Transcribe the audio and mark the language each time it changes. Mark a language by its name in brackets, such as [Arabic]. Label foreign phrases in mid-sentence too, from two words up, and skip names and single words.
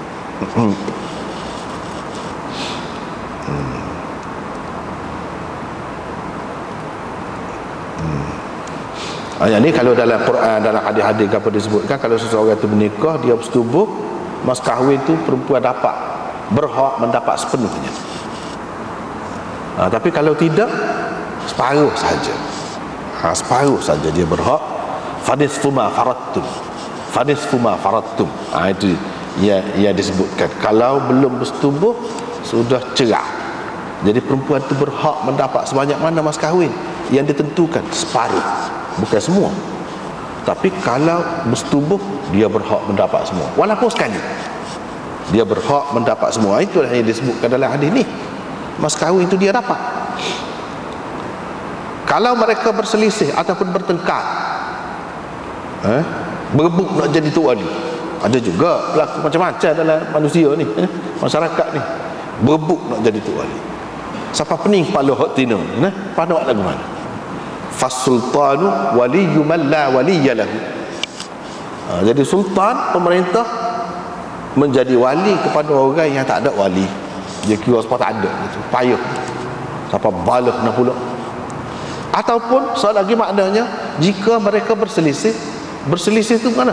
[Malay] Yang ni kalau dalam Quran, dalam hadis-hadis apa disebutkan, kalau seseorang itu menikah, dia bersetubuh, mas kahwin itu perempuan dapat, berhak mendapat sepenuhnya. Tapi kalau tidak, separuh saja. Separuh saja dia berhak. [Arabic] فنصف ما فرضتم، فنصف ما فرضتم. [Malay] Itu yang disebutkan. Kalau belum bersetubuh, sudah cerai. Jadi perempuan itu berhak mendapat sebanyak mana mas kahwin yang ditentukan, separuh, bukan semua. Tapi kalau bersetubuh, dia berhak mendapat semua, walaupun sekali dia berhak mendapat semua. Itulah yang disebutkan dalam hadis ni, mas kahwin itu dia dapat. Kalau mereka berselisih ataupun bertengkar, berebut nak jadi tok wali, ada juga berlaku macam-macam dalam manusia ni, masyarakat ni, berebut nak jadi tok wali. Siapa pening kepala hak tina, pada awak lagu mana? [Arabic] فالسلطان ولي من لا ولي له. [Malay] Jadi sultan, pemerintah, menjadi wali kepada orang yang tak ada wali. Dia kira sepatutnya tak ada gitu, payah, siapa balah nak pula. Ataupun soal lagi maknanya, jika mereka berselisih, berselisih tu mana?